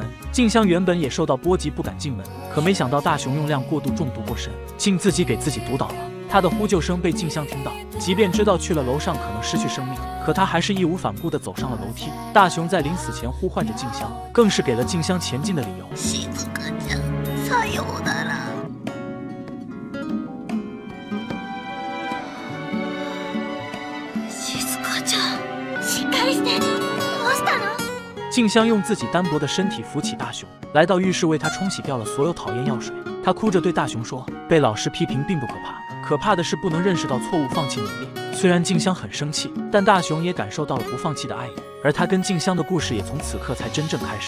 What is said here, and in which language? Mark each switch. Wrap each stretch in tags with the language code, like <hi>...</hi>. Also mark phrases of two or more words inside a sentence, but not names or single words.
<zh>静香原本也受到波及，不敢进门，可没想到大雄用量过度中毒过深，竟自己给自己毒倒了。他的呼救声被静香听到，即便知道去了楼上可能失去生命，可他还是义无反顾地走上了楼梯。大雄在临死前呼唤着静香，更是给了静香前进的理由。</zh> <ja>静香ちゃん、さようなら。静香ちゃん、しっかりして。どうしたの？</ja> <zh>静香用自己单薄的身体扶起大雄，来到浴室为他冲洗掉了所有讨厌药水。他哭着对大雄说：“被老师批评并不可怕，可怕的是不能认识到错误，放弃努力。” 虽然静香很生气，但大雄也感受到了不放弃的爱意，而他跟静香的故事也从此刻才真正开始。</zh>